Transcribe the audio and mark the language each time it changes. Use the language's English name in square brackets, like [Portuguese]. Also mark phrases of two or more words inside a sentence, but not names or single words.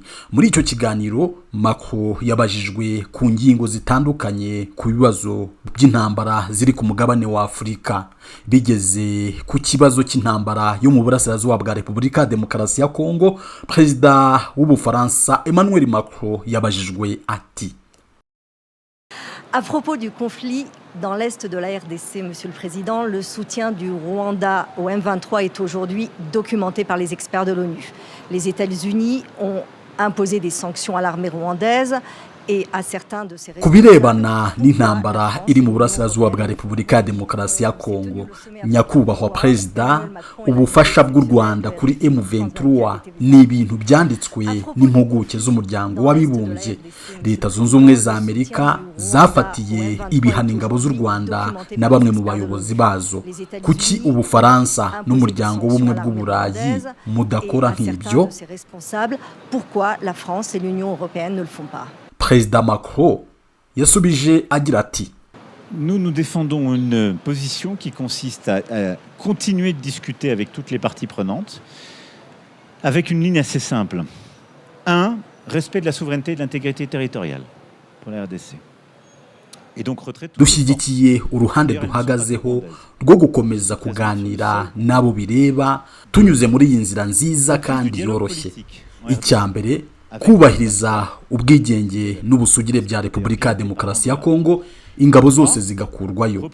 [Kinyarwanda] Muri icyo kiganiro Macron yabajijwe ku ngingo zitandukanye ku bibazo by'intambara ziri ku mugabane wa Afurika. Bigeze ku kibazo cy'intambara yo mu burasirazuba bwa Repubulika ya Demokarasi ya Kongo, Perezida w'Ubufaransa Emmanuel Macron yabajijwe ati: [French] À propos du conflit dans l'est de la RDC, Monsieur le Président, le soutien du Rwanda au M23 est aujourd'hui documenté par les experts de l'ONU. Les États-Unis ont imposé des sanctions à l'armée rwandaise et à certains de ses [Kinyarwanda] kubirebana n'intambara iri mu burasirazuba bwa Repubulika ya Demokarasi ya Kongo. Nyakubahwa Perezida, ubufasha bw'u Rwanda kuri M23 ni ibintu byanditswe n'impuguke z'umuryango w'abibumbye. Leta Zunze Ubumwe za Amerika zafatiye ibihano ingabo z'u Rwanda na bamwe mu bayobozi bazo. Kuki Ubufaransa n'umuryango w'ubumwe bw'Uburayi mudakora nk'ibyo? [French] Pourquoi la France et l'Union européenne ne le font pas? [Kinyarwanda] Perezida Macron yasubije agira ati: [French] Nous défendons une position qui consiste à continuer de discuter avec toutes les parties prenantes, avec une ligne assez simple. 1. Respect de la souveraineté et de l'intégrité territoriale pour la RDC. Et donc retrait [Kinyarwanda] dushyigikiye uruhande duhagazeho rwo gukomeza kuganira nabo bireba tunyuze muri iyi nzira nziza kandi yoroshye. Icyambere kubahiriza ubwigenge n'ubusugire bya Repubulika ya Demokarasi ya Kongo, ingabo zose zigakurwayo.